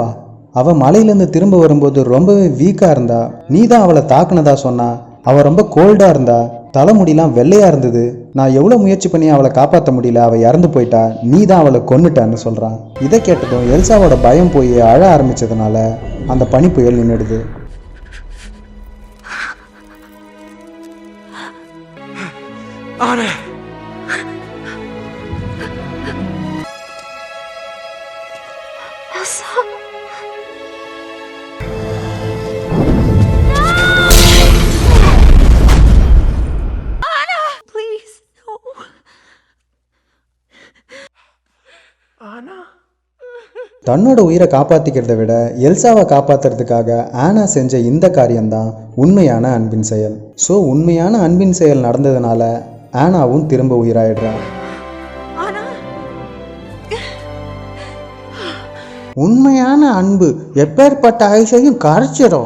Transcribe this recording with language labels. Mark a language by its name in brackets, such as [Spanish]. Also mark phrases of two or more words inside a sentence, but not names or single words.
[Tamil] அவள் மலையிலேருந்து திரும்ப வரும்போது ரொம்பவே வீக்காக இருந்தா, நீ தான் அவளை தாக்குனதா சொன்னா. அவள் ரொம்ப கோல்டாக இருந்தா, தலைமுடிலாம் வெள்ளையாக இருந்தது. நான் எவ்வளோ முயற்சி பண்ணி அவளை காப்பாற்ற முடியல, அவள் இறந்து போயிட்டா, நீ தான் அவளை கொன்னுட்டான்னு சொல்கிறான். இதை கேட்டதும் எல்சாவோட பயம் போய் அழ ஆரம்பித்ததுனால அந்த பனி புயல் நின்றுடுது. Anna! Elsa! Anna! [English] Please, no. Anna? [Tamil] தன்னோட உயிரை காப்பாற்றிக்கிறத விட எல்சாவை காப்பாற்றுறதுக்காக ஆனா செஞ்ச இந்த காரியம்தான் உண்மையான அன்பின் செயல். ஸோ உண்மையான அன்பின் செயல் நடந்ததுனால ஆனாவும் திரும்ப உயிராயிடுறான். உண்மையான அன்பு எப்பேற்பட்ட ஐஸையும் கரைச்சிடும்.